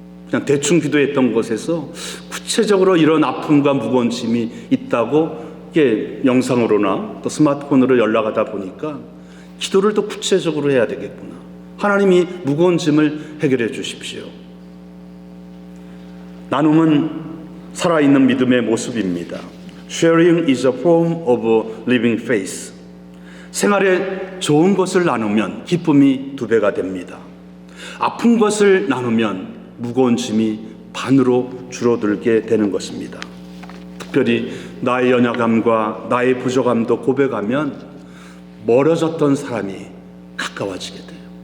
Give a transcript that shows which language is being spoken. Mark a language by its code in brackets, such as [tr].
[ko] 그냥 대충 기도했던 것에서 구체적으로 이런 아픔과 무거운 짐이 있다고 이게 영상으로나 또 스마트폰으로 연락하다 보니까 기도를 더 구체적으로 해야 되겠구나. 하나님이 무거운 짐을 해결해 주십시오. 나눔은 살아있는 믿음의 모습입니다. [en] Sharing is a form of living faith. [ko] 생활에 좋은 것을 나누면 기쁨이 2배가 됩니다. 아픈 것을 나누면 무거운 짐이 반으로 줄어들게 되는 것입니다. 특별히 나의 연약함과 나의 부족함도 고백하면 멀어졌던 사람이 가까워지게 돼요.